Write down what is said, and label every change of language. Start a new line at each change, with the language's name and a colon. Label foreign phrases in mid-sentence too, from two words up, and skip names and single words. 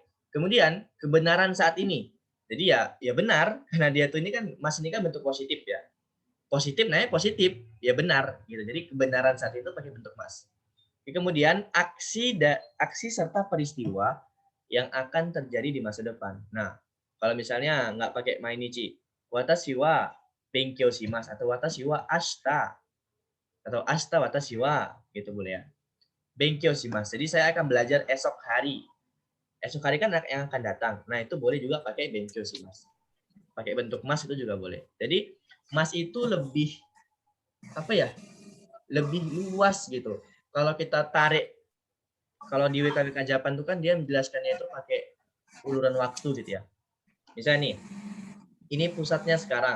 Indonesian: Kemudian kebenaran saat ini. Jadi ya benar karena dia tuh ini kan mas ini kan bentuk positif ya. Positif namanya positif, ya benar gitu. Jadi kebenaran saat itu pakai bentuk mas. Kemudian aksi serta peristiwa yang akan terjadi di masa depan. Nah, kalau misalnya nggak pakai mainichi,
Japanese: 私は勉強します
Indonesian: atau
Japanese: 私は明日
Indonesian: atau
Japanese: 明日私は
Indonesian: gitu boleh ya.
Japanese: 勉強します.
Indonesian: Jadi saya akan belajar esok hari. Esok hari kan yang akan datang. Nah, itu boleh juga pakai
Japanese: 勉強します.
Indonesian: Pakai bentuk mas itu juga boleh. Jadi mas itu lebih apa ya? Lebih luas gitu. Kalau kita tarik kalau di WKWK Japan tuh kan dia menjelaskannya itu pakai uluran waktu gitu ya. Misalnya nih, ini pusatnya sekarang.